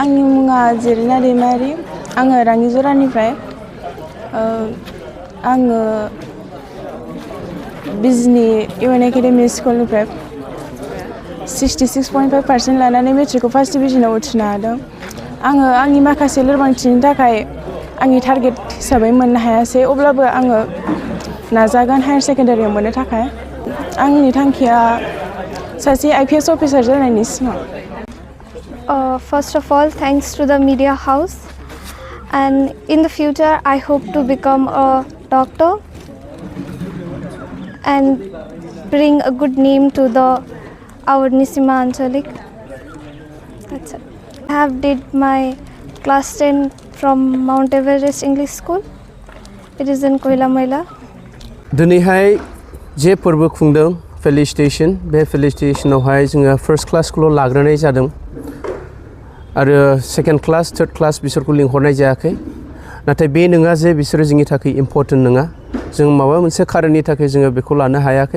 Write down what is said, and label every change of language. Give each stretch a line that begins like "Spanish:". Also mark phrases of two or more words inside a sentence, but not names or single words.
Bodo: आंनि मुङा जिरिना दैमारि आङो राङिजरानिफ्राय आङो बिजनि इउएन एकाडेमि स्कुलनिफ्राय 66.5% लानानै मेट्रिकखौ
English: first divisionआव
Bodo: उथ्रिनो हादों। आङो आंनि माखासे लोरबांथिनि थाखाय आंनि टारगेट हिसाबै मोननो हायासै, अब्लाबो आङो नाजागोन
English: higher secondaryआव
Bodo: मोननो थाखाय। आंनि थांखिया सासे IPS अफिसार जानायनि सिमां।
English: First of all, thanks to the media house, and in the future I hope to become a doctor and bring a good name to our Nisima Anchalik. That's it. I have did my class 10 from Mount Everest English School. It is in Koilamaila.
Bodo: दिनैहाय जे फोरबो खुंदों फेलिसिटेशन, बे फेलिसिटेशनावहाय जोङो
English: first classखौल'
Bodo: लाग्रोनाय जादों आरो
English: second class third class
Bodo: बिसोरखौ लिंहरनाय जायाखै। नाथाय बे नङा जे बिसोरो जोंनि थाखाय इम्परटेन्ट नङा, जों माबा मोनसे खारननि थाखाय जोङो बेखौ लानो हायाखै।